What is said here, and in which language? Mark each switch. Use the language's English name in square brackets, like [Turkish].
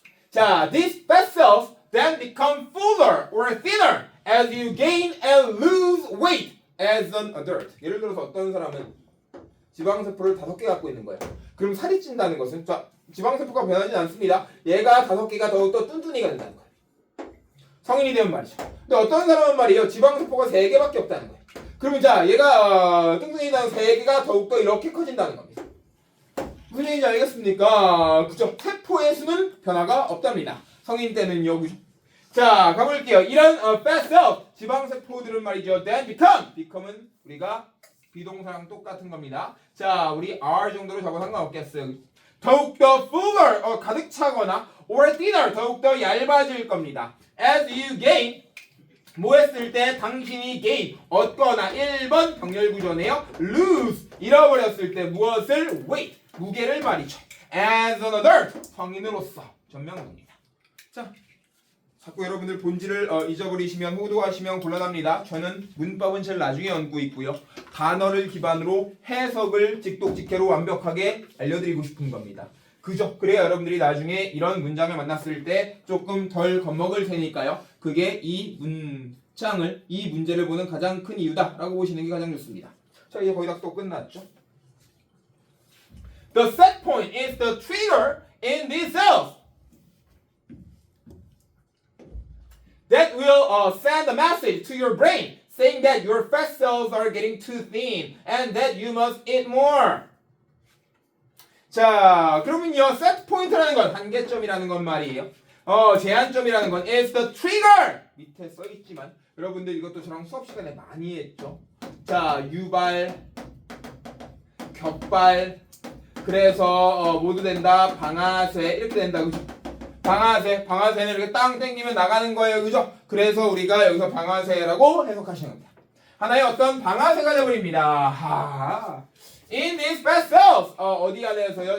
[English] 자 these fat cells then become fuller or thinner as you gain and lose weight. as an adult. [Korean] 예를 들어서 어떤 사람은 지방세포를 5개 갖고 있는 거예요. 그럼 살이 찐다는 것은 자, 지방세포가 변하지 않습니다. 얘가 5개가 더욱더 뚠뚠이가 된다는 거예요. 성인이 되면 말이죠. 근데 어떤 사람은 말이에요. 지방세포가 3개밖에 없다는 거예요. 그러면 자, 얘가 뚱뚱이다는 3개가 더욱더 이렇게 커진다는 겁니다. 무슨 얘기인지 알겠습니까? 그죠? 세포의 수는 변화가 없답니다. 성인 때는요, 그죠? 자, 가볼게요. 이런 fat cells, 지방세포들은 말이죠. then become은 우리가 비동사랑 똑같은 겁니다. 자, 우리 are 정도로 적어 상관없겠어요. 더욱더 fuller, 가득 차거나 [English] or thinner, [Korean] 더욱더 얇아질 겁니다. [English] as you gain, [Korean] 뭐 했을 때 당신이 gain, 얻거나 1번 병렬구조네요. lose, 잃어버렸을 때 무엇을? weight, 무게를 말이죠. [English] as an adult, [Korean] 성인으로서 전명합니다. 자, 자꾸 여러분들 본질을 잊어버리시면 호도하시면 곤란합니다. 저는 문법은 제일 나중에 얹고 있고요. 단어를 기반으로 해석을 직독직해로 완벽하게 알려드리고 싶은 겁니다. 그죠? 그래야 여러분들이 나중에 이런 문장을 만났을 때 조금 덜 겁먹을 테니까요. 그게 이 문장을, 이 문제를 보는 가장 큰 이유다라고 보시는 게 가장 좋습니다. 자, 이제 거의 다 또 끝났죠? [English] The set point is the trigger in these cells that will send a message to your brain saying that your fat cells are getting too thin and that you must eat more. [Korean] 자, 그러면요, set point라는 건 한계점이라는 건 말이에요. 제한점이라는 건 [English] is the trigger. [Korean] 밑에 써 있지만 여러분들 이것도 저랑 수업 시간에 많이 했죠. 자, 유발, 격발, 그래서 모두 된다, 방아쇠 이렇게 된다, 그죠? 방아쇠는 이렇게 땅 땡기면 나가는 거예요, 그죠? 그래서 우리가 여기서 방아쇠라고 해석하시는 겁니다. 하나의 어떤 방아쇠가 되어버립니다. [English] In these fat cells, [Korean] 어디 안에서요?